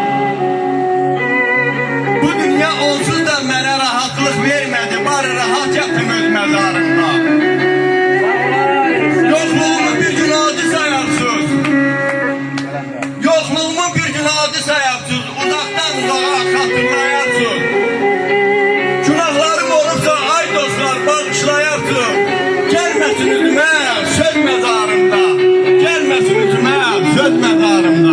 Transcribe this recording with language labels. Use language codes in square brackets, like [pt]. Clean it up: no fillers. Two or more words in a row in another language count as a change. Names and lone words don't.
[az] Bu dünya onsuz da mənə rahatlıq vermədi, bari rahat yatım öz məzarında. Yoxluğumu bir gün adi sayapsız, yoxluğumu bir gün adi sayapsız, uzaqdan uzağa xatırlayarsın. Günahlarım olursa ay dostlar bağışlayarsın. [tr] Gelmesin üzüme söz mezarımda, gelmesin üzüme söz mezarımda.